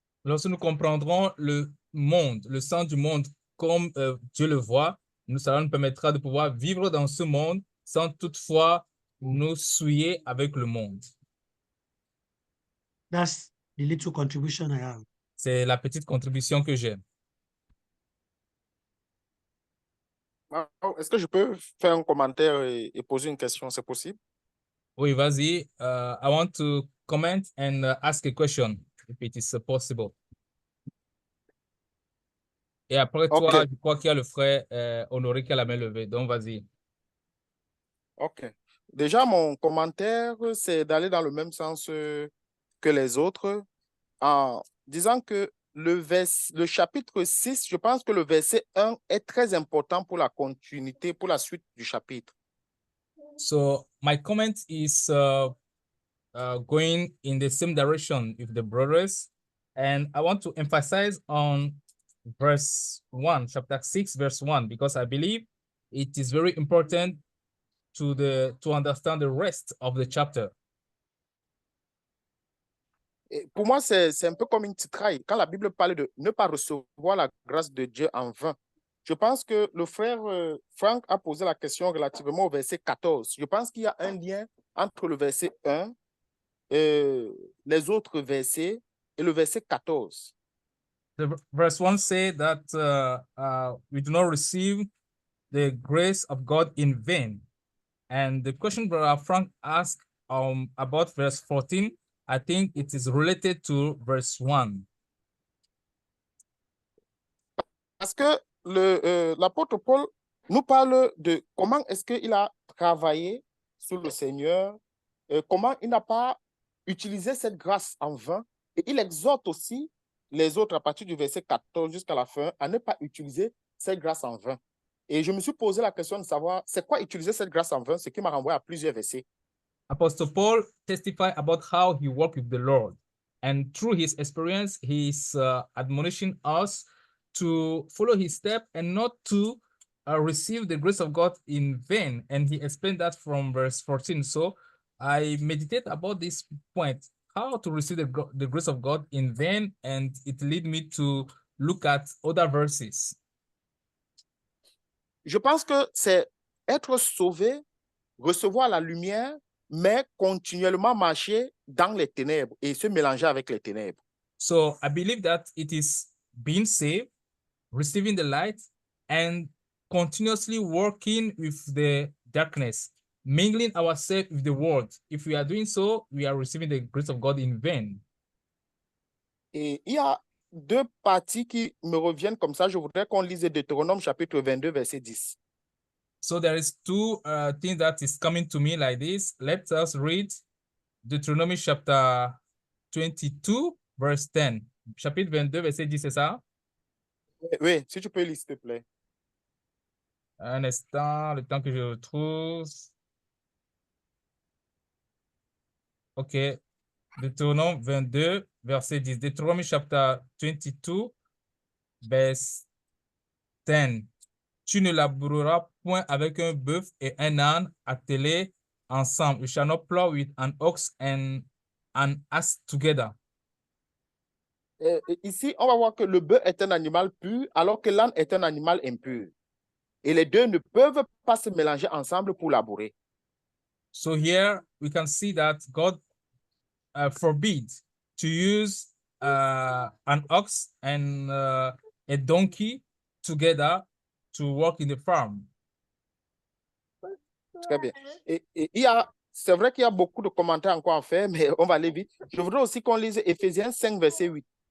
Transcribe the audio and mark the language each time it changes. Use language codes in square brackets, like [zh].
[fr] Lorsque nous comprendrons le monde, le sens du monde comme Dieu le voit, cela nous permettra de pouvoir vivre dans ce monde sans toutefois nous souiller avec le monde. [en] That's the little contribution I have. [fr] C'est la petite contribution que j'ai. Est-ce que je peux faire un commentaire et poser une question? C'est possible? Oui, vas-y. [en] I want to comment and ask a question, if it is possible. [fr] Et après toi, Ok. je crois qu'il y a le frère Honoré qui a la main levée. Donc, vas-y. OK. Déjà, mon commentaire, c'est d'aller dans le même sens que les autres, en disant que le chapitre 6, je pense que le verset 1 est très important pour la continuité, pour la suite du chapitre. [en] So, my comment is going in the same direction with the brothers. And I want to emphasize on verse 1, chapter 6, verse 1, because I believe it is very important to understand the rest of the chapter. [fr] Et pour moi, c'est un peu comme une titraille. Quand la Bible parle de ne pas recevoir la grâce de Dieu en vain, je pense que le frère Frank a posé la question relativement au verset 14. Je pense qu'il y a un lien entre le verset 1, les autres versets et le verset 14. [en] The verse 1 says that we do not receive the grace of God in vain. And the question Brother Frank asked about verse 14, I think it is related to verse 1. [fr] Parce que l'apôtre Paul nous parle de comment est-ce qu'il a travaillé sous le Seigneur, comment il n'a pas utilisé cette grâce en vain. Et il exhorte aussi les autres à partir du verset 14 jusqu'à la fin à ne pas utiliser cette grâce en vain. Et je me suis posé la question de savoir c'est quoi utiliser cette grâce en vain, ce qui m'a renvoyé à plusieurs versets. [en] Apostle Paul testified about how he worked with the Lord. And through his experience, he's admonishing us to follow his step and not to receive the grace of God in vain. And he explained that from verse 14. So I meditate about this point, how to receive the grace of God in vain, and it led me to look at other verses. [fr] Je pense que c'est être sauvé, recevoir la lumière, mais continuellement marcher dans les ténèbres et se mélanger avec les ténèbres. [en] So I believe that it is being saved, receiving the light, and continuously working with the darkness, mingling ourselves with the world. If we are doing so, we are receiving the grace of God in vain. [fr] Et il y a deux parties qui me reviennent comme ça. Je voudrais qu'on lise Deutéronome chapitre 22, verset 10. [en] So there is two things that is coming to me like this. Let us read Deuteronomy chapter 22, verse 10. [fr] Chapitre 22, verset 10, c'est ça? Oui, si tu peux lire, s'il te plaît. Un instant, le temps que je le trouve. OK. Deutéronome 22, verset 10. [en] Deuteronomy chapter 22, verse 10. [fr] Tu ne laboureras point avec un bœuf et un âne attelés ensemble. [en] You shall not plow with an ox and an ass together. [fr] Ici, on va voir que le bœuf est un animal pur, alors que l'âne est un animal impur. Et les deux ne peuvent pas se mélanger ensemble pour labourer. [en] So here we can see that God forbids to use an ox and a donkey together to work in the farm. [fr] Très bien. Et c'est vrai qu'il y a beaucoup de commentaires encore à faire, mais on va aller vite. Je voudrais aussi qu'on lise Éphésiens 5, verset 8.